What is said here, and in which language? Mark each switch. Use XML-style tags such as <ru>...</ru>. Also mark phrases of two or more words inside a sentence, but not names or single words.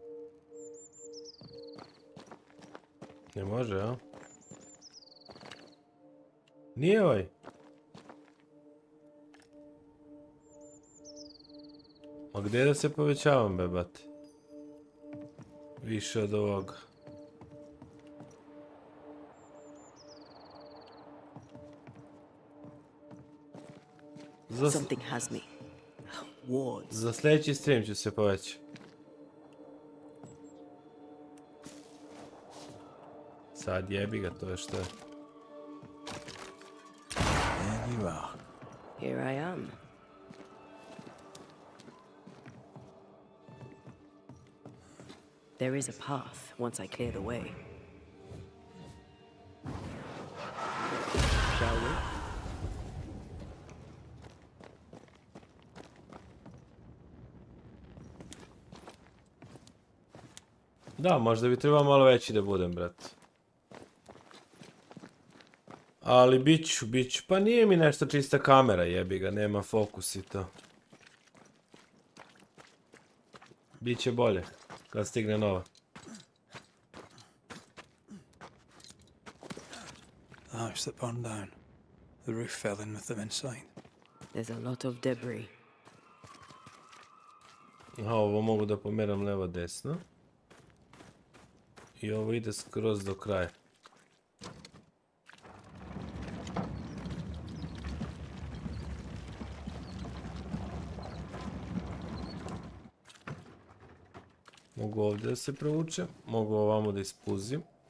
<sr>Ne može, a? Nije ovaj. A gdje da se povećavam, bebate? Više od ovoga.</sr> <en>Something has me. Wards.</en> <sr>Za sljedeći stream ću se povećati. Sad jebi ga, to je što je.</sr> <en>There you are. Here I am. There is a path once I clear the way. Shall we?</en> <sr>Da, možda bi trebao malo veći da budem, brate. Ali biću. Pa nije mi nešto čista kamera, jebi ga, nema fokus i to. Biće bolje, kad stigne nova.</sr> <en>The house that burned down. The roof fell in with them inside. There's a lot of debris.</en> <sr>Aha, ovo mogu da pomeram levo desno. I ovo ide skroz do kraja. Mogu ovdje da se provučem, mogu ovamo da ispuzim.</sr>